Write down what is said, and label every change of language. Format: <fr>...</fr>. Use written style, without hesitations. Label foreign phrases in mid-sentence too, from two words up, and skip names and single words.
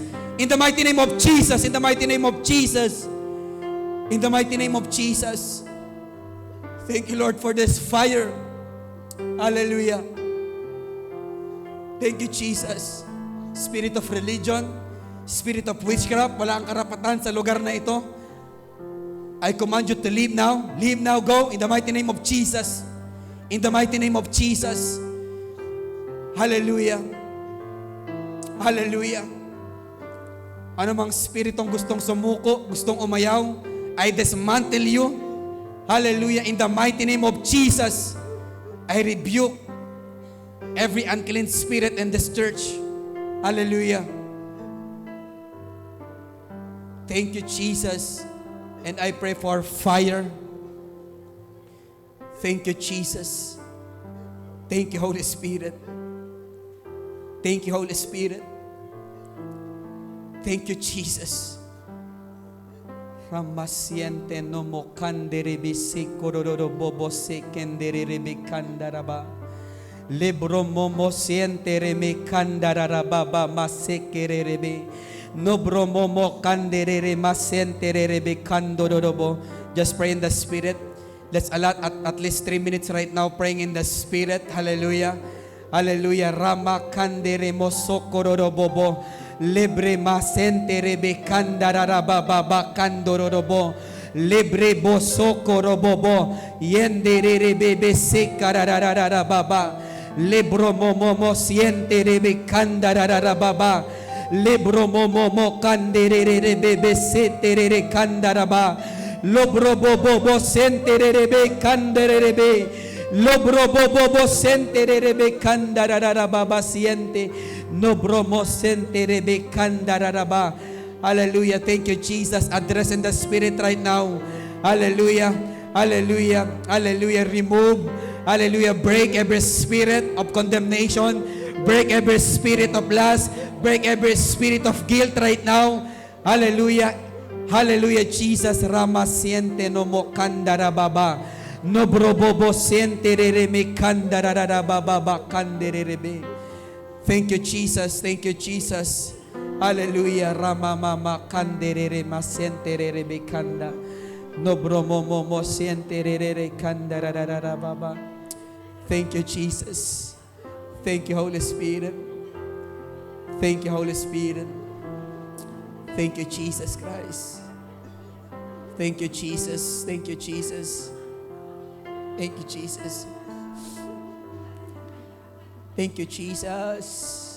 <en>In the mighty name of Jesus. In the mighty name of Jesus. In the mighty name of Jesus. Thank you, Lord, for this fire. Hallelujah. Thank you, Jesus. Spirit of religion, spirit of witchcraft,</en> <tl>wala ang karapatan sa lugar na ito.</tl> <en>I command you to leave now. Leave now, go in the mighty name of Jesus. In the mighty name of Jesus. Hallelujah. Hallelujah.</en> <tl>Anumang spiritong gustong sumuko, gustong umayaw,</tl> <en>I dismantle you. Hallelujah. In the mighty name of Jesus, I rebuke every unclean spirit in this church. Hallelujah. Thank you, Jesus. And I pray for fire. Thank you, Jesus. Thank you, Holy Spirit. Thank you, Holy Spirit. Thank you, Jesus. Ramasiente no mo kanderebi sikororo bobo sekenderebi kandaraba. Libro momo siente reme kandarababa masekerebe. No bromomo kanderere masenterebe kandororobo. Just pray in the Spirit. Let's allot at least 3 minutes right now praying in the Spirit. Hallelujah. Hallelujah. Rama kandere mosokororobobo. Libre masenterebe kandarababa kandororobo. Libre bosokorobobo. Yenderebe sekarararababa. Libro momo sienterebe kandarababa. Lebro momo kanderere bebe seterere kandaraba. Lobro bobo senterere kanderere. Lobro bobo senterere kandaraba siente. Nobro mo senterere kandaraba. Hallelujah. Thank you, Jesus. Address in the Spirit right now. Hallelujah. Hallelujah. Hallelujah. Remove. Hallelujah. Break every spirit of condemnation. Break every spirit of lust. Break every spirit of guilt right now. Hallelujah. Hallelujah, Jesus. Rama siente no mo kandarababa. No brobobo siente reme kandarababa kanderebe. Thank you, Jesus. Thank you, Jesus. Hallelujah. Rama mama kanderere masiente rebe kanda. No bromomo siente rere kandarababa. Thank you, Jesus. Thank you, Holy Spirit. Thank you, Holy Spirit. Thank you, Jesus Christ. Thank you, Jesus. Thank you, Jesus. Thank you, Jesus. Thank you, Jesus.</en>